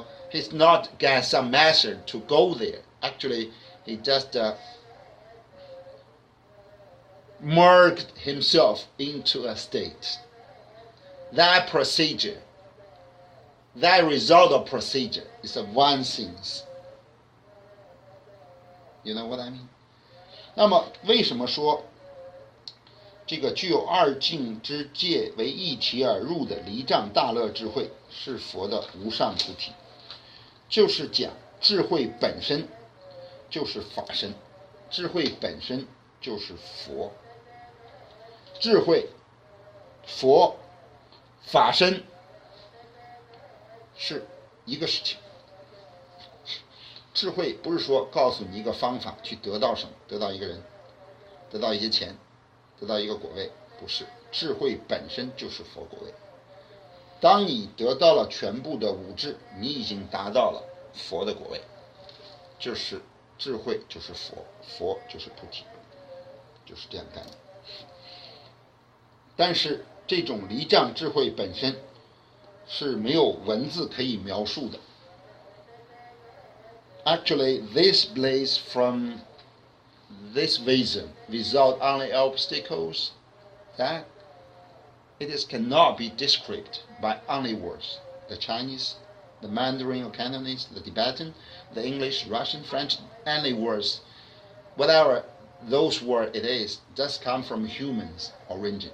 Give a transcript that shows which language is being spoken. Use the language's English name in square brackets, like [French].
[English] He's not got some method to go there. Actually, he just merged himself into a state. That procedure, that result of procedure is a one thing. You know what I mean? [Chinese] 那么为什么说这个具有二境之界为一体而入的离障大乐智慧是佛的无上菩提？就是讲智慧本身就是法身，智慧本身就是佛，智慧、佛、法身是一个事情。智慧不是说告诉你一个方法去得到什么，得到一个人，得到一些钱，得到一个果位，不是。智慧本身就是佛果位。当你得到了全部的五智，你已经达到了佛的果位，就是智慧就是佛，佛就是菩提，就是这样概念。但是这种离障智慧本身是没有文字可以描述的。 [English] Actually, this bliss from this vision without any obstacles, that cannot be described by any words. The Chinese, the Mandarin or Cantonese, the Tibetan, the English, Russian, French, any words, whatever those words it is, just come from humans' origin.